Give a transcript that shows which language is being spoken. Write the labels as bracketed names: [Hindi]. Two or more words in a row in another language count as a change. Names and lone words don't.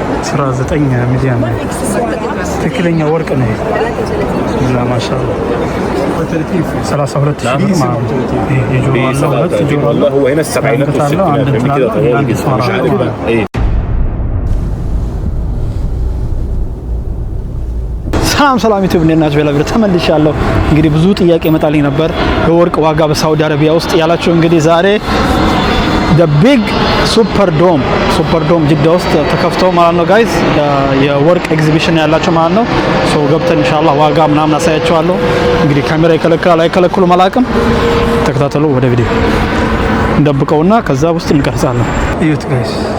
[Amharic] 19 ሚሊዮን ነው። ትክክለኛ ወርቅ ነው። [Arabic] لا ما شاء الله 32 شيء مع يجوا والله هو هنا السبعينات والستينات من كده طوال جدا مش عارف بقى ايه. [Amharic] ሰላም ዩቲዩብ እንደናችሁ በለብረ ተመልሻለሁ። እንግዲህ ብዙ ጥያቄ መጣልኝ ነበር የወርቅ ዋጋ በሳውዲ አረቢያ ውስጥ ያላችሁ። እንግዲህ ዛሬ the big super dome ጅዳ ውስጥ ተከፍቶ ማለት ነው ጋይስ፣ የወርቅ ኤግዚቢሽን ያላችሁ ማለት ነው። ሶ ገብተን [Arabic] إن شاء الله [Amharic] ዋጋ ምናምን አሳያችኋለሁ። እንግዲህ ካሜራ ይከለክላል አይከለክሉ ማላቅም። ተከታተሉ፣ ወደ ቪዲዮ እንደብቀውና ከዛ ውስጥ እንቀርጻለን። እዩት ጋይስ፣